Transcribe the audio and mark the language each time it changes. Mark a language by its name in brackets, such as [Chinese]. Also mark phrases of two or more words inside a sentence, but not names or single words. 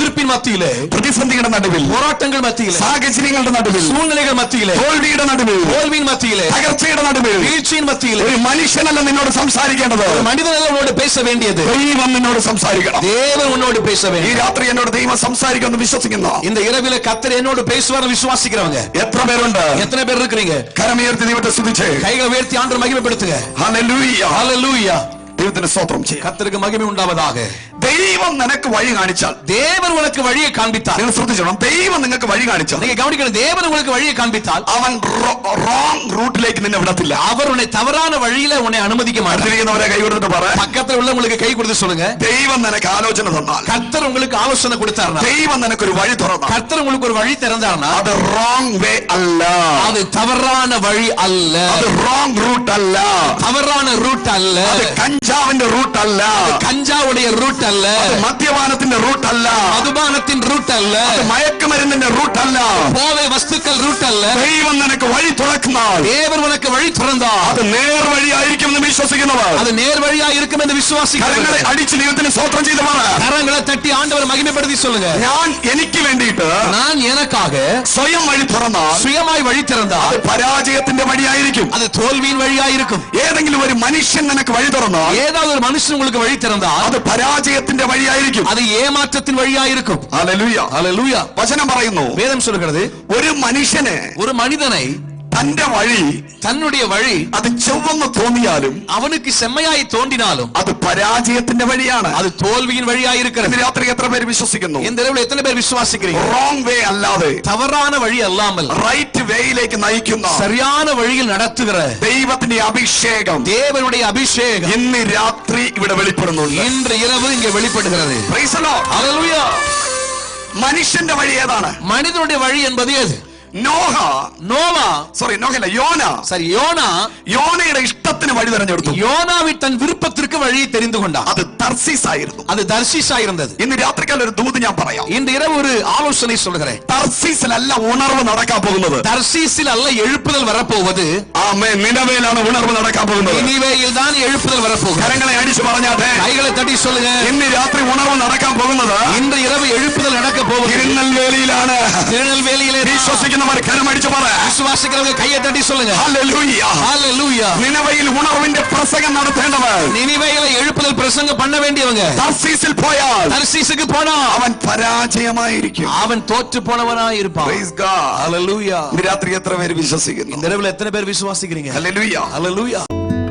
[Malayalam] മധ്യയിലെ, പ്രതിസന്ധിയുടെ നടുവിൽ, പോരാട്ടങ്ങൾ മധ്യയിലെ, സാഹചര്യങ്ങളുടെ നടുവിൽ, സൂழ்நிலைகள் മധ്യയിലെ, തോൽവിയുടെ നടുവിൽ, തോൽവിயின் മധ്യയിലെ, തകർച്ചയുടെ നടുവിൽ, വീഴ്ചயின் മധ്യയിലെ ഒരു മനുഷ്യനല്ല നിന്നോട് സംസാരിക്കേണ്ടത്, [Tamil] ஒரு மனிதனல்ல உன்னோட பேச வேண்டியது, [Malayalam] ദൈവം നിന്നോട് സംസാരിക്കണം. [Tamil] தேவன் உன்னோடு பேச [Malayalam] ഈ [Tamil] வேண்டும். [Malayalam] രാത്രി എന്നോട് ദൈവം സംസാരിക്കുമെന്ന് വിശ്വസിക്കുന്നു. [Tamil] இந்த இரவில கர்த்தர் என்னோடு பேசுவார்னு விசுவாசிக்கிறவங்க [Malayalam] എത്ര പേരുണ്ട്? [Tamil] எத்தனை பேர் இருக்கீங்க? [Malayalam] കരമുയർത്തി ദൈവത്തെ സ്തുതിച്ച് [Tamil] கைகளை உயர்த்தி ஆண்டவரை மகிமைப்படுத்துங்க. [Malayalam] ഹല്ലേലൂയ, [Tamil] ஹல்லேலூயா. [Malayalam] ദൈവത്തിന് സ്തോത്രം ചെയ്യാം. [Tamil] கர்த்தருக்கு மகிமை உண்டாவதாக. [Malayalam] ദൈവം നിനക്ക് വഴി കാണിച്ചാൽ, [Tamil] தேவன் உனக்கு வழியை காண்பித்தார். [Malayalam] നിങ്ങൾ ശ്രദ്ധിച്ചോണം, ദൈവം നിങ്ങൾക്ക് വഴി കാണിച്ചാൽ, [Tamil] நீங்க கவனிக்கணும், தேவன் உங்களுக்கு வழியை காண்பித்தால் [Malayalam] അവൻ [English] wrong route [Malayalam] നിന്നെ വിടത്തില്ല. [Tamil] அவர் உன்னை தவறான வழியில உன்னை அனுமதிக்க மாட்டார். [Malayalam] അടുത്തിരിക്കുന്നവരെ കൈ കൊടുത്തിട്ട് പറ, [Tamil] பக்கத்துல உள்ளவங்களுக்கு கை கொடுத்து சொல்லுங்க, [Malayalam] ദൈവം നിനക്ക് ആലോചന തന്നാൽ, [Tamil] கர்த்தர் உங்களுக்கு ஆலோசனை கொடுத்தாருன்னா, [Malayalam] ദൈവം നിനക്കൊരു വഴി തുറന്നാൽ, [Tamil] கர்த்தர் உங்களுக்கு ஒரு வழி திறந்தாருன்னா [Malayalam] അത് [English] wrong way [Malayalam] അല്ല, [Tamil] அது தவறான வழி அல்ல, [Malayalam] അത് [English] wrong route [Malayalam] അല്ല, [Tamil] தவறான ரூட் அல்ல, [Malayalam] അത് കഞ്ചാവിന്റെ റൂട്ട് അല്ല, [Tamil] கஞ்சாவுடைய ரூட் அல்ல, [Malayalam] അത് മദ്യപാനത്തിന്റെ റൂട്ട് അല്ല, [Tamil] மதுபானத்தின் ரூட் அல்ல, [Malayalam] അത് മയക്കുമരുന്നിന്റെ റൂട്ട് അല്ല. [Tamil] போதை வஸ்துக்கள் ரூட் அல்ல. [Malayalam] ദൈവം നിനക്ക് വഴി തുറന്നാൽ [Tamil] தேவன் உனக்கு வழி திறந்தார், [Malayalam] അത് നേർ വഴിയായിരിക്കുമെന്ന് വിശ്വസിക്കുന്നവർ [Tamil] அது நேர் வழியா இருக்கும் என்று [Malayalam] കരങ്ങളെ [Tamil] விசுவாசிக்கிறவர்கள் [Malayalam] അടിച്ച് ദൈവത്തിന് സ്തോത്രം ചെയ്ത് പറ, [Tamil] கரங்களை தட்டி ஆண்டவரை மகிமைப்படுத்தி சொல்லுங்க, [Malayalam] ഞാൻ എനിക്ക് വേണ്ടിയിട്ട് [Tamil] நான் எனக்காக [Malayalam] സ്വയം വഴി തുറന്നാൽ [Tamil] சுயமாய் வழி திறந்தால் [Malayalam] അത് പരാജയത്തിന്റെ വഴിയായിരിക്കും. [Tamil] அது தோல்வியின் வழியா இருக்கும். [Malayalam] ഏതെങ്കിലും ഒരു മനുഷ്യൻ നിനക്ക് വഴി തുറന്നാൽ [Tamil] ஏதாவது ஒரு மனுஷன் உங்களுக்கு வழி திறந்தால் [Malayalam] അത് പരാജയത്തിന്റെ വഴിയായിരിക്കും. [Tamil] அது ஏமாற்றத்தின் வழியா இருக்கும். [Malayalam] ഹല്ലേലൂയ. [Tamil] ஹல்லேலூயா. [Malayalam] വചനം പറയുന്നു, [Tamil] வேதம் சொல்கிறது, [Malayalam] ഒരു മനുഷ്യന് [Tamil] ஒரு மனிதனை [Malayalam] തന്റെ വഴി [Tamil] தன்னுடைய வழி [Malayalam] അത് ചൊവ്വെന്ന് തോന്നിയാലും [Tamil] அவனுக்கு செம்மையாய் தோன்றினாலும் [Malayalam] അത് പരാജയത്തിന്റെ വഴിയാണ്. [Tamil] அது தோல்வியின் வழியா இருக்கிறது. [Malayalam] ഇന്ന് രാത്രി എത്ര പേര് വിശ്വസിക്കുന്നു? [Tamil] இந்த இரவுல எத்தனை பேர் விசுவாசிக்கிறீங்க? [English] wrong way [Malayalam] അല്ലാതെ [Tamil] தவறான வழி அல்லாமல் [English] right way [Malayalam] നയിക്കുന്ന [Tamil] சரியான வழியில் நடத்துகிற [Malayalam] ദൈവത്തിന്റെ അഭിഷേകം [Tamil] தேவனுடைய அபிஷேகம் [Malayalam] ഇന്ന് രാത്രി ഇവിടെ വെളിപ്പെടുന്നുണ്ട്. [Tamil] இன்று இரவு இங்கே வெளிப்படுகிறது. [English] Praise the Lord. [Tamil] ஹல்லேலூயா. [Malayalam] മനുഷ്യന്റെ വഴി ഏതാണ്? [Tamil] மனிதனுடைய வழி என்பது எது? [Malayalam] യോന [Tamil] சரி, யோனா [Malayalam] யோனைയുടെ ഇഷ്ടത്തിന് വഴി തിരഞ്ഞെടുത്തു. [Tamil] யோனாவை தன் விருப்பத்திற்கு வழியை தெரிந்து கொண்டார். [Malayalam] അത് തർസീസ് ആയിരുന്നു. [Tamil] அது தர்ஷீஷா இருந்தது. [Malayalam] ഇന്ന് രാത്രിക്കാല ഒരു ദൂത് ഞാൻ പറയാം. [Tamil] இன்று இரவு ஒரு ஆலோசனை சொல்கிறேன். [Malayalam] തർസീസിലല്ല ഉണർവ് നടക്കാൻ പോകുന്നത്. [Tamil] தர்ஷீஸில் அல்ல எழுப்புதல் வரப்போவது. [Malayalam] ആമേൻ. നിനവേലാണ് ഉണർവ് നടക്കാൻ പോകുന്നത്. [Tamil] நினிவேயில் தான் எழுப்புதல் வரப்போகுது. [Malayalam] കരങ്ങളെ അടിച്ചു പറഞ്ഞാട്ടെ, [Tamil] கைகளை தட்டி சொல்லுங்க, [Malayalam] ഇന്ന് രാത്രി ഉണർവ് നടക്കാൻ പോകുന്നത് [Tamil] இன்று இரவு எழுப்புதல் நடக்க போகுது. [Malayalam] തിരുനെൽവേലിയിലാണ്. [Tamil] திருநெல்வேலியிலே [Malayalam] വിശ്വസിക്കുന്നവർ കരമടിച്ചു പറ, [Tamil] விசுவாசிக்கிறவங்க கையை தட்டி சொல்லுங்க, [Malayalam] ഹല്ലേലൂയ. [Tamil] ஹல்லேலூயா. [Malayalam] നിനവയിൽ ഉണർവിന്റെ പ്രസംഗം നടത്തേണ്ടവർ, [Tamil] நினிவேயில எழுப்புதல் பிரசங்கம் பண்ண வேண்டியவங்க [Malayalam] തർസീസിൽ പോയാൽ [Tamil] தர்ஷீஸுக்கு போனா [Malayalam] അവൻ പരാജയമായിരിക്കും. [Tamil] அவன் தோற்று போனவனாய் இருப்பான். [English] Praise God. [Tamil] ஹல்லேலூயா. [Malayalam] ഇന്ന് രാത്രി എത്ര പേര് വിശ്വസിക്കുന്നു? [Tamil] இந்த இரவுல எத்தனை பேர் விசுவாசிக்கிறீங்க? [Malayalam] ഹല്ലേലൂയ. [Tamil] ஹல்லேலூயா.